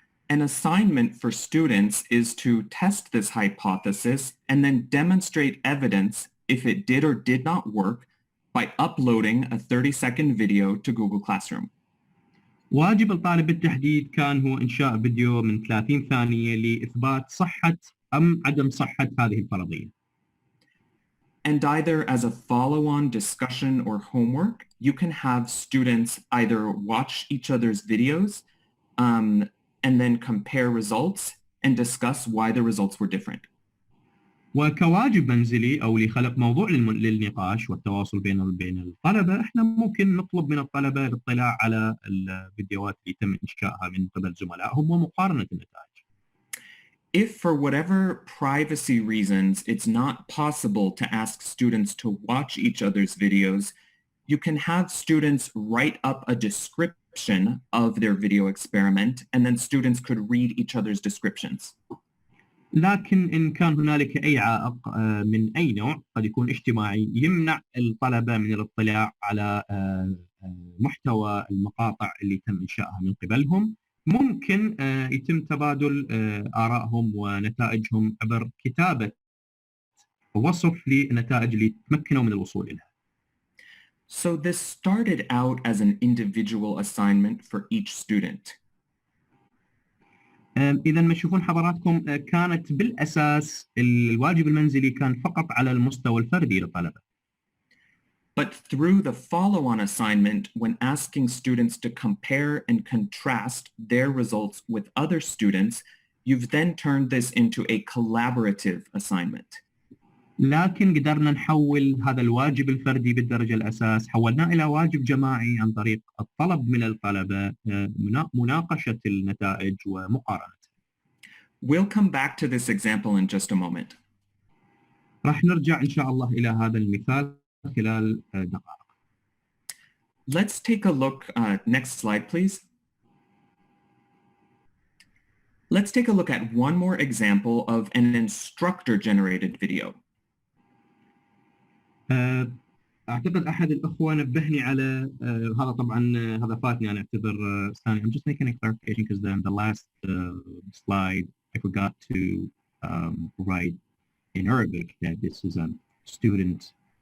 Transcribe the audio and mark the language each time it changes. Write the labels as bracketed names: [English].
[English] An assignment for students is to test this hypothesis and then demonstrate evidence if it did or did not work by uploading a 30-second video to Google Classroom. [Arabic] واجب الطالب بالتحديد كان هو إنشاء فيديو من 30 ثانية لإثبات صحة أم عدم صحة هذه الفرضية. [English] And either as a follow-on discussion or homework, you can have students either watch each other's videos and then compare results and discuss why the results were different. [Arabic] وكواجب منزلي أو لخلق موضوع للنقاش والتواصل بين الطلبة، احنا ممكن نطلب من الطلبة الاطلاع على الفيديوهات اللي تم إنشائها من قبل زملائهم ومقارنة النتائج. [English] If for whatever privacy reasons it's not possible to ask students to watch each other's videos, you can have students write up a description of their video experiment and then students could read each other's descriptions. [Arabic] لكن إن كان هنالك أي عائق من أي نوع قد يكون اجتماعي يمنع الطلبة من الاطلاع على محتوى المقاطع اللي تم إنشائها من قبلهم، ممكن يتم تبادل آرائهم ونتائجهم عبر كتابة ووصف للنتائج اللي تمكنوا من الوصول إليها. [English] So this started out as an individual assignment for each student. [Arabic] إذا ما تشوفون حضراتكم كانت بالأساس الواجب المنزلي كان فقط على المستوى الفردي للطلبة. [English] But through the follow-on assignment, when asking students to compare and contrast their results with other students, you've then turned this into a collaborative assignment. [Arabic] لكن قدرنا نحول هذا الواجب الفردي بالدرجة الأساس، حولناه إلى واجب جماعي عن طريق الطلب من الطلبة مناقشة النتائج ومقارنتها. [English] We'll come back to this example in just a moment. [Arabic] راح نرجع إن شاء الله إلى هذا المثال خلال دقائق. [English] Let's take a look. Next slide, please. Let's take a look at one more example of an instructor-generated video. [Arabic] أعتقد أحد الأخوة نبهني على هذا، طبعا هذا فاتني، أنا أعتذر ثاني. [English] I'm just making a clarification because then the last slide I forgot to write in Arabic that this is a student.